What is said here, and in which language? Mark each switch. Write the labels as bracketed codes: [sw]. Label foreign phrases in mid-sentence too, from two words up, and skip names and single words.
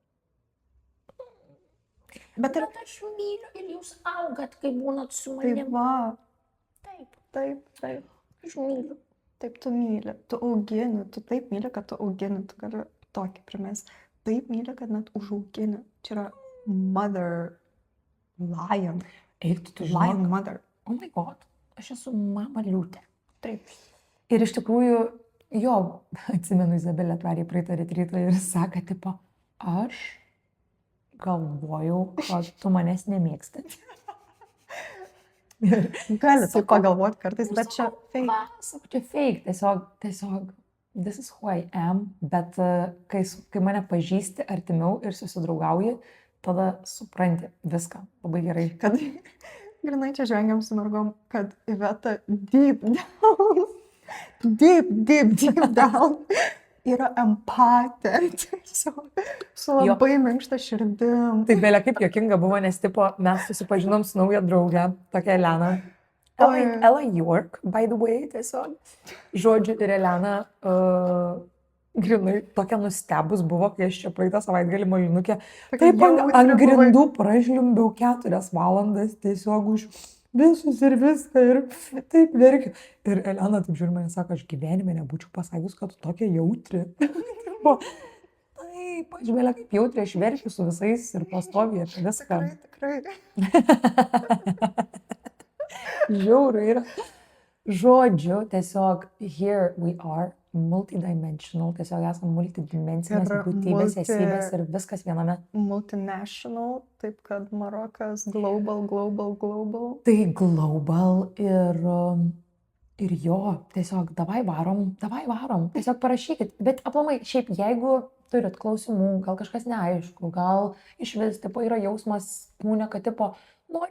[lt] Bet aš myliu ir jūs augat, kai būnat su Tai manim. va, Taip, aš myliu. taip tu myli, tu augini, tu taip myli, kad tu augini, tu gali tokį primės. Taip myli, kad net užaugini. Čia yra [en] mother lion. [lt] Eik, tu Lion žinok. mother. [en] Oh my god, [lt] aš esu mama liūtė. Taip. Ir iš tikrųjų, jo, atsimenu, Izabelė atvarė praeitą retrytą ir sako, tipo, aš galvojau, kad tu manęs nemėgsti. Gali tai pagalvoti kartais, bet čia fake. Sakau, čia fake, tiesiog, [en] this is who I am, [lt] bet kai mane pažįsti artimiau ir susidraugauji, tada supranti viską labai gerai. Kad grinai čia žvengiam su mergom, kad Iveta [en] deep down [lt] yra empatė. Tiesiog su labai minkšta širdim. Tai belia kaip juokinga buvo, nes tipo, mes susipažinom su nauja draugė, tokia Elena. [en] Ella York, by the way, [lt] tiesiog. Žodžiu, ir Elena grinai tokia nustebus buvo, kai aš čia praeitą savaitgalį Molinukė. Taip ant grindų pražliumbiau 4 valandas tiesiog už visus ir viską ir taip verkiu. Ir Elena taip žiūri mane, sako, aš gyvenime nebūčiau pasakius, kad tu tokia jautri. Taip, aš belia kaip jautri, aš verkiu su visais ir pastoviai apie viską. Tikrai. Žiauru yra. Žodžiu, tiesiog [en] here we are, [lt] multidimensional, tiesiog esame multidimensinės būtybės, esybės ir viskas viename. Multinational, taip kad Marokas global. Tai global ir jo, tiesiog davai varom, tiesiog parašykit. Bet aplamai, šiaip jeigu turit klausimų, gal kažkas neaišku, gal iš vis tipo, yra jausmas kūne, kad tipo, noriu